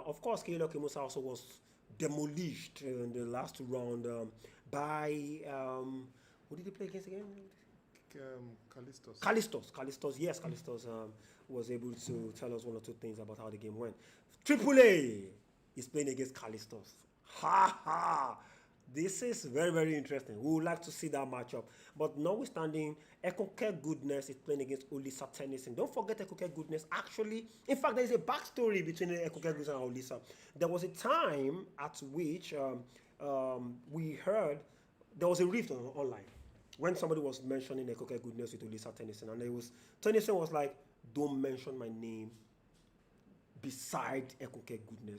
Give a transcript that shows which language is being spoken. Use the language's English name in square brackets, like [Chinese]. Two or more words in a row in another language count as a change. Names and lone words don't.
[English] Of course, Keiloki Musa also was demolished in the last round by who did he play against again? Callistos, yes, Callistos was able to tell us 1 or 2 things about how the game went. Triple A is playing against Callistos. Ha ha! This is very, very interesting. We would like to see that matchup. But notwithstanding, Ekoke Goodness is playing against Olisa Tennyson. Don't forget Ekoke Goodness. Actually, in fact, there is a backstory between Ekoke Goodness and Olisa. There was a time at which we heard there was a rift online when somebody was mentioning Ekoke Goodness with Olisa Tennyson, and Tennyson was like, "Don't mention my name beside Ekoke Goodness."